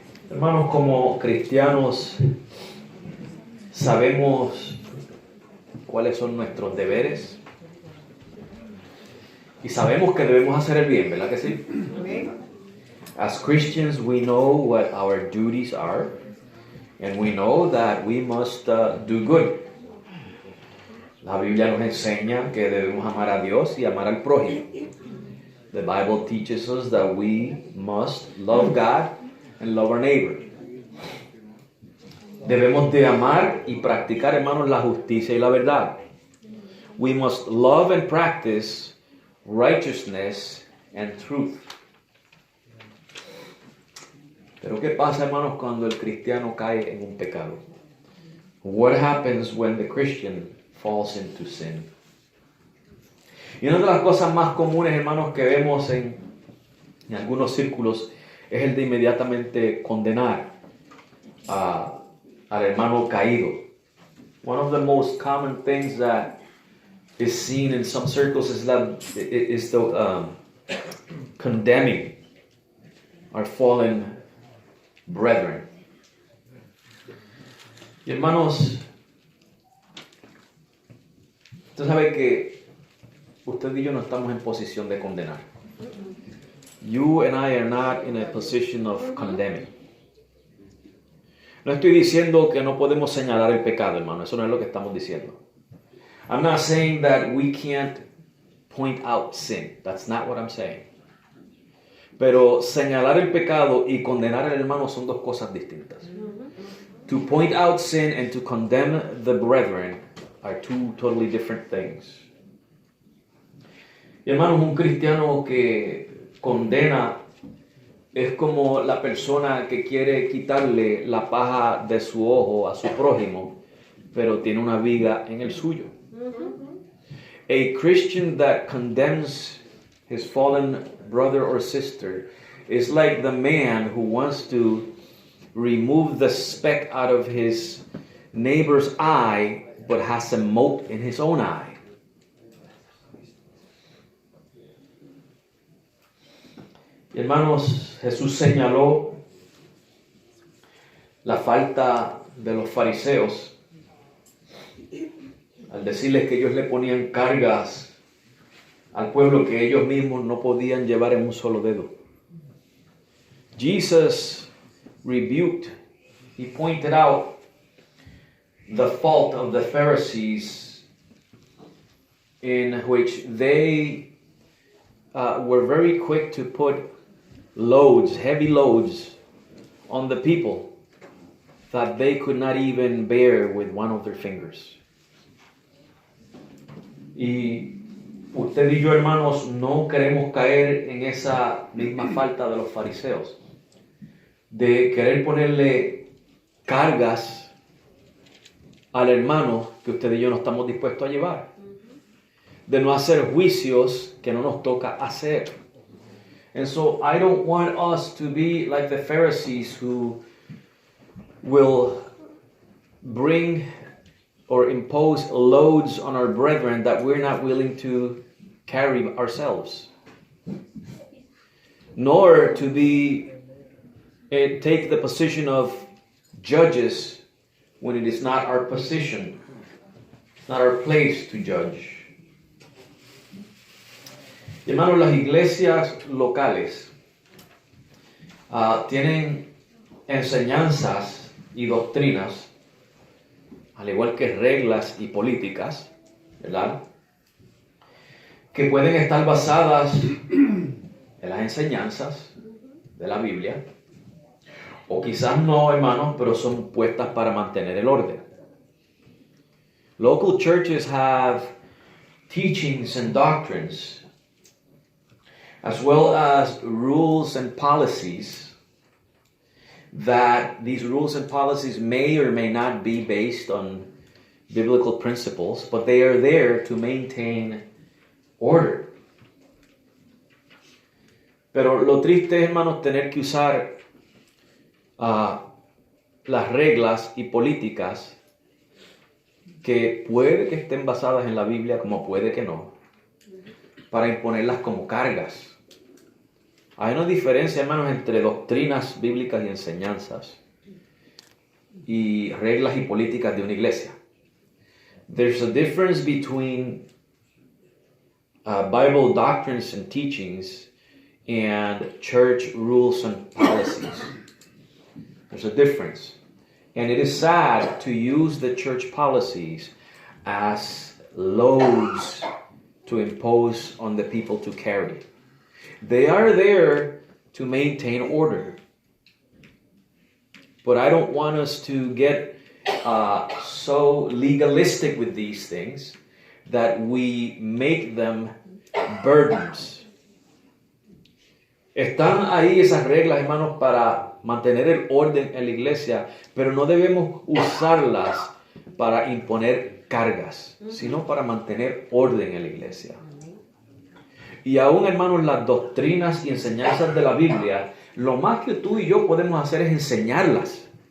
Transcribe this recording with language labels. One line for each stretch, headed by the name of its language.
Spanish: Hermanos, como cristianos, sabemos cuáles son nuestros deberes y sabemos que debemos hacer el bien, ¿verdad que sí?
English: As Christians, we know what our duties are, and we know that we must do good.
Spanish: La Biblia nos enseña que debemos amar a Dios y amar al prójimo.
English: The Bible teaches us that we must love God and love our neighbor.
Spanish: Debemos de amar y practicar, hermanos, la justicia y la verdad.
English: We must love and practice righteousness and truth.
Spanish: Pero ¿qué pasa, hermanos, cuando el cristiano cae en un pecado?
English: What happens when the Christian falls into sin?
Spanish: Y una de las cosas más comunes, hermanos, que vemos en algunos círculos es el de inmediatamente condenar al hermano caído.
English: One of the most common things that is seen in some circles is the condemning our fallen brethren.
Spanish: Y hermanos, usted sabe que usted y yo no estamos en posición de condenar.
English: You and I are not in a position of condemning.
Spanish: No estoy diciendo que no podemos señalar el pecado, hermano. Eso no es lo que estamos diciendo.
English: I'm not saying that we can't point out sin. That's not what I'm saying.
Spanish: Pero señalar el pecado y condenar al hermano son dos cosas distintas.
English: To point out sin and to condemn the brethren are two totally different things.
Spanish: Y hermanos, un cristiano que condena es como la persona que quiere quitarle la paja de su ojo a su prójimo, pero tiene una viga en el suyo.
English: A Christian that condemns his fallen brother or sister is like the man who wants to remove the speck out of his neighbor's eye, but has a mote in his own eye.
Spanish: Y hermanos, Jesús señaló la falta de los fariseos al decirles que ellos le ponían cargas al pueblo que ellos mismos no podían llevar en un solo dedo.
English: Jesus rebuked, he pointed out the fault of the Pharisees in which they were very quick to put heavy loads on the people that they could not even bear with one of their fingers.
Spanish: Y usted y yo, hermanos, no queremos caer en esa misma falta de los fariseos, de querer ponerle cargas al hermano que usted y yo no estamos dispuestos a llevar, de no hacer juicios que no nos toca hacer.
English: And so I don't want us to be like the Pharisees who will bring or impose loads on our brethren that we're not willing to carry ourselves. Nor to take the position of judges when it is not our position, not our place to judge.
Spanish: Hermanos, las iglesias locales tienen enseñanzas y doctrinas, al igual que reglas y políticas, ¿verdad?, que pueden estar basadas en las enseñanzas de la Biblia, o quizás no, hermanos, pero son puestas para mantener el orden.
English: Local churches have teachings and doctrines, as well as rules and policies, that these rules and policies may or may not be based on biblical principles, but they are there to maintain order.
Spanish: Pero lo triste es, hermanos, tener que usar las reglas y políticas que puede que estén basadas en la Biblia como puede que no, para imponerlas como cargas. Hay una diferencia, hermanos, entre doctrinas bíblicas y enseñanzas y reglas y políticas de una iglesia.
English: There's a difference between Bible doctrines and teachings and church rules and policies. There's a difference. And it is sad to use the church policies as loads to impose on the people to carry. They are there to maintain order. But I don't want us to get so legalistic with these things that we make them burdens.
Spanish: Están ahí esas reglas, hermanos, para mantener el orden en la iglesia, pero no debemos usarlas para imponer cargas, sino para mantener orden en la iglesia. Y aún, hermanos, las doctrinas y enseñanzas de la Biblia, lo más que tú y yo podemos hacer es enseñarlas.